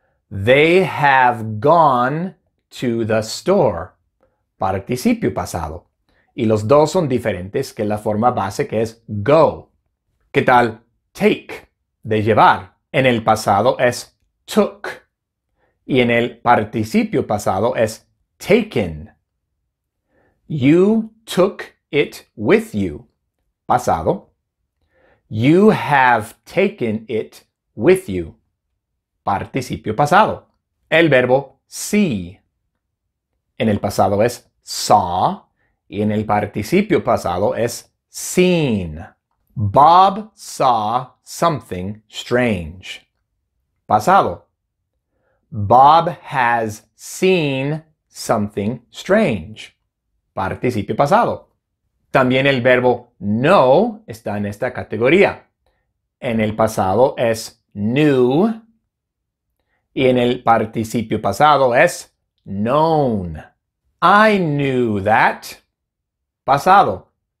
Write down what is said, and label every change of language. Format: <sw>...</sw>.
<en>They have gone to the store.</en> <es>Participio pasado. Y los dos son diferentes que la forma base que es go. ¿Qué tal? Take, de llevar. En el pasado es took. Y en el participio pasado es taken.</es> <en>You took it with you. Pasado. You have taken it with you.</en> <es>Participio pasado. El verbo see. En el pasado es saw y en el participio pasado es seen.</es> <en>Bob saw something strange. Pasado. Bob has seen something strange.</en> <es>Participio pasado. También el verbo know está en esta categoría. En el pasado es knew y en el participio pasado es known.</es> <en>I knew that. Pasado.</en>